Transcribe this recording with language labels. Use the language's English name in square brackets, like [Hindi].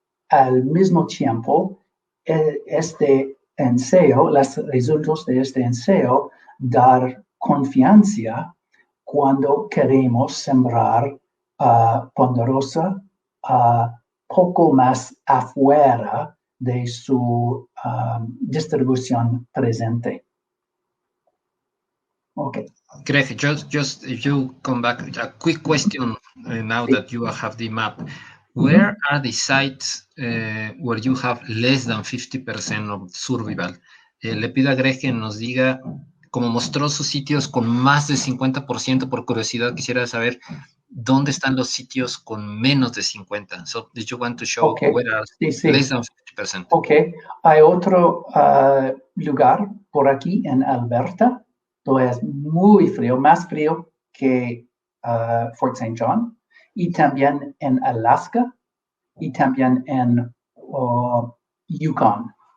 [Spanish] Al mismo tiempo, este ensayo, los resultados de este ensayo, dar confianza cuando queremos sembrar ponderosa poco más afuera de su distribución presente. [English] Okay. Greg, just if you come back, a quick question now that you have the map. Where are the sites where you have less than 50% of survival? [Spanish] Le pido a Greg que nos diga, como mostró sus sitios con más de 50%, por curiosidad quisiera saber dónde están los sitios con menos de 50%. [English] So, did you want to show where are less than 50%? Okay. [Spanish] Hay otro lugar por aquí en Alberta, donde es muy frío, más frío que Fort St. John, y también en Alaska, y también en Yukon.